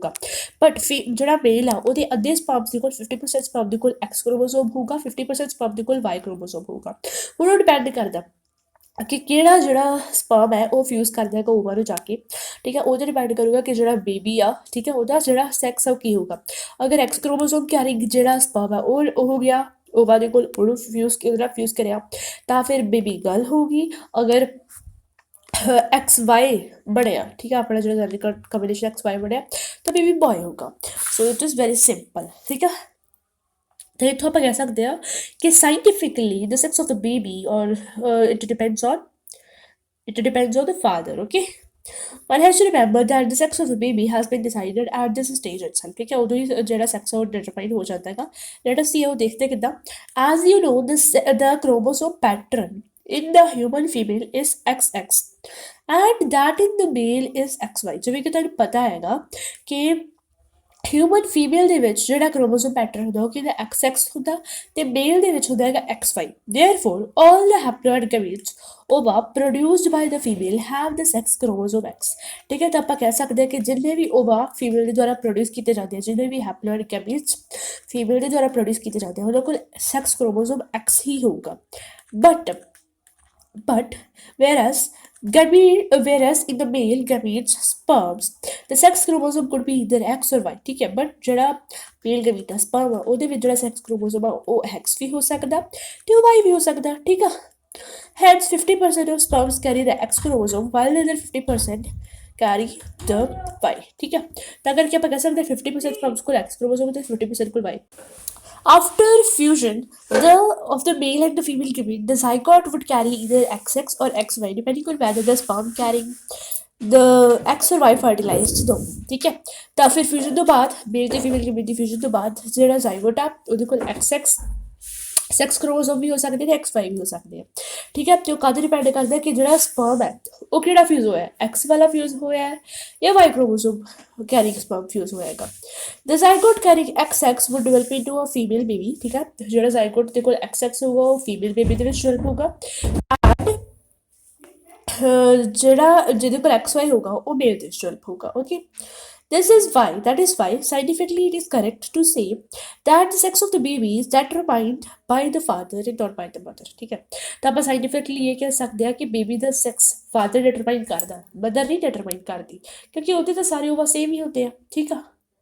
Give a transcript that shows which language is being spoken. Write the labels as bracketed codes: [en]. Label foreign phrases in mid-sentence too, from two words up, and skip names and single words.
[pa] ਹੋਊਗਾ ਬਟ ਜਿਹੜਾ ਮੇਲ ਆ ਉਹਦੇ ਅੱਧੇ ਸਪਰਮਸ ਦੇ ਕੋਲ 50% ਸਪਰਮ ਦੇ ਕੋਲ X ਕ੍ਰੋਮੋਸੋਮ ਹੋਊਗਾ 50% ਸਪਰਮ ਦੇ ਕੋਲ Y ਕ੍ਰੋਮੋਸੋਮ ਹੋਊਗਾ ਹੁਣ ਉਹ ਡਿਪੈਂਡ ਕਰਦਾ ਕਿ ਕਿਹੜਾ ਜਿਹੜਾ ਸਪਰਮ ਹੈ ਉਹ ਫਿਊਜ਼ ਕਰ ਜਾਏਗਾ ਓਵਾ ਨੂੰ ਜਾ ਕੇ ਠੀਕ ਹੈ ਉਹਦੇ ਡਿਪੈਂਡ ਕਰੂਗਾ ਕਿ ਜਿਹੜਾ ਬੇਬੀ ਆ ਠੀਕ ਹੈ ਉਹਦਾ ਜਿਹੜਾ ਸੈਕਸ ਆ ਉਹ ਕੀ ਹੋਊਗਾ ਅਗਰ [en] X chromosome carrying [pa] ਜਿਹੜਾ ਸਪਰਮ ਆ ਉਹ ਹੋ ਗਿਆ ਓਵਾ ਦੇ ਕੋਲ ਉਹਨੂੰ ਫਿਊਜ਼ ਕਰਿਆ ਤਾਂ ਫਿਰ [en] baby girl [pa] ਹੋਊਗੀ ਅਗਰ XY ਬਣਿਆ ਠੀਕ ਹੈ ਆਪਣਾ ਜਿਹੜਾ [en] genetic combination [pa] XY ਬਣਿਆ ਤਾਂ [en] baby boy [pa] ਹੋਊਗਾ [en] so it is very simple [pa] ਠੀਕ ਹੈ ਤਾਂ ਇੱਥੋਂ ਆਪਾਂ ਕਹਿ ਸਕਦੇ ਹਾਂ ਕਿ [en] scientifically the sex of the baby or it depends on the father okay one has to remember that the sex of the baby has been decided at this stage itself [pa] ਠੀਕ ਹੈ ਉਦੋਂ ਹੀ ਜਿਹੜਾ ਸੈਕਸ ਉਹ ਡਿਟਰਮਾਈਨ ਹੋ ਜਾਂਦਾ ਹੈਗਾ [en] let us see [pa] ਉਹ ਦੇਖਦੇ [en] ਕਿੱਦਾਂ as you know the chromosome pattern in the human female is XX and that in the male is XY [pa] ਜਿਵੇਂ ਕਿ ਤੁਹਾਨੂੰ ਪਤਾ ਹੈਗਾ ਕਿ [en] human female [pa] ਦੇ ਵਿੱਚ ਜਿਹੜਾ [en] chromosome pattern [pa] ਹੁੰਦਾ ਉਹ ਕਿਹਦਾ XX ਹੁੰਦਾ ਤੇ ਮੇਲ ਦੇ ਵਿੱਚ ਹੁੰਦਾ ਹੈਗਾ XY [en] therefore all the haploid gametes ova produced by the female have the sex chromosome X [pa] ਠੀਕ ਹੈ ਤਾਂ ਆਪਾਂ ਕਹਿ ਸਕਦੇ ਹਾਂ ਕਿ ਜਿੰਨੇ ਵੀ [en] ova female [pa] ਦੇ ਦੁਆਰਾ ਪ੍ਰੋਡਿਊਸ ਕੀਤੇ ਜਾਂਦੇ ਆ ਜਿੰਨੇ ਵੀ [en] haploid gametes female [pa] ਦੇ ਦੁਆਰਾ ਪ੍ਰੋਡਿਊਸ ਕੀਤੇ ਜਾਂਦੇ ਆ ਉਹਨਾਂ ਕੋਲ [en] sex chromosome [pa] X ਹੀ ਹੋਊਗਾ [en] but whereas in the male gametes sperms the sex chromosome could be either X or Y [pa] ਠੀਕ ਹੈ but ਜਿਹੜਾ [en] male gamete [pa] ਆ ਸਪਰਮ ਆ ਉਹਦੇ ਵਿੱਚ ਜਿਹੜਾ [en] sex chromosome [pa] ਆ ਉਹ X ਵੀ ਹੋ ਸਕਦਾ ਤੇ ਉਹ Y ਵੀ ਹੋ ਸਕਦਾ ਠੀਕ ਆ hence 50% [en] of sperms carry the X chromosome while the other 50% carry the Y [pa] ਠੀਕ ਹੈ ਤਾਂ ਕਰਕੇ ਆਪਾਂ ਕਹਿ ਸਕਦੇ [en] 50% sperms ਕੋਲ X chromosome [pa] ਤੇ 50% ਕੋਲ [en] Y after fusion of the male and the female gamete the zygote would carry either XX or XY depending on whether the sperm carrying the X or Y fertilized [pa] ਦੋ ਠੀਕ ਹੈ ਤਾਂ ਫਿਰ ਫਿਊਜ਼ਨ ਤੋਂ ਬਾਅਦ ਮੇਲ ਤੇ [en] female gamete [pa] ਦੀ ਫਿਊਜ਼ਨ ਤੋਂ ਬਾਅਦ ਜਿਹੜਾ ਜ਼ਾਈਗੋਟ ਆ ਉਹਦੇ ਕੋਲ XX [en] sex chromosome [pa] ਵੀ ਹੋ ਸਕਦੇ ਤੇ XY ਵੀ ਹੋ ਸਕਦੇ ਆ ਠੀਕ ਹੈ ਤੇ ਉਹ ਕਾਹਦੇ ਡਿਪੈਂਡ ਕਰਦਾ ਕਿ ਜਿਹੜਾ ਸਪਰਮ ਹੈ ਉਹ ਕਿਹੜਾ ਫਿਊਜ਼ ਹੋਇਆ X ਵਾਲਾ ਫਿਊਜ਼ ਹੋਇਆ ਜਾਂ Y [en] chromosome carrying sperm [pa] ਫਿਊਜ਼ ਹੋਇਆਗਾ [en] the zygote carrying [pa] XX [en] would develop into a female baby [pa] ਠੀਕ ਹੈ ਜਿਹੜਾ ਜ਼ਾਈਗੋਟ ਦੇ ਕੋਲ XX ਹੋਊਗਾ ਉਹ [en] female baby [pa] ਦੇ ਵਿੱਚ ਡਿਵੈਲਪ ਹੋਊਗਾ ਜਿਹੜਾ ਜਿਹਦੇ ਕੋਲ XY ਹੋਊਗਾ ਉਹ ਮੇਲ ਦੇ ਵਿੱਚ ਡਿਵੈਲਪ ਹੋਊਗਾ ਓਕੇ [en] that is why scientifically it is correct to say that the sex of the baby is determined by the father and not by the mother [pa] ਠੀਕ ਹੈ ਤਾਂ ਆਪਾਂ scientifically ਇਹ ਕਹਿ ਸਕਦੇ ਹਾਂ ਕਿ ਬੇਬੀ ਦਾ ਸੈਕਸ ਫਾਦਰ ਡਿਟਰਮਾਈਨ ਕਰਦਾ ਮਦਰ ਨਹੀਂ ਡਿਟਰਮਾਈਨ ਕਰਦੀ ਕਿਉਂਕਿ ਉਹਦੇ ਤਾਂ ਸਾਰੇ ਓਵਾ ਸੇਮ ਹੀ ਹੁੰਦੇ ਆ ਠੀਕ ਆ